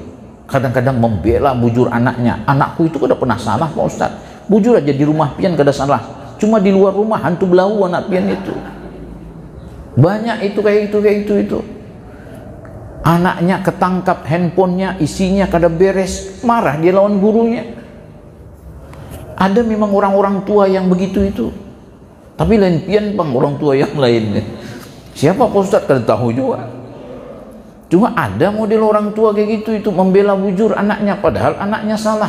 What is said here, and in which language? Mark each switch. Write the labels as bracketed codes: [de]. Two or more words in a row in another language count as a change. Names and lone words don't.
[bjn] Kadang-kadang membela bujur anaknya. Anakku itu kada pernah salah Pak Ustaz. Bujur aja di rumah pian kada salah. Cuma di luar rumah hantu belau anak pian itu. Banyak itu kayak itu. Anaknya ketangkap handphonenya, isinya kada beres, marah dia lawan gurunya. [id] Ada memang orang-orang tua yang begitu itu. [bjn] Tapi lain pian bang orang tua yang lain. Siapa Pak Ustaz kada tahu juga. Cuma ada model orang tua kayak gitu itu membela bujur anaknya padahal anaknya salah.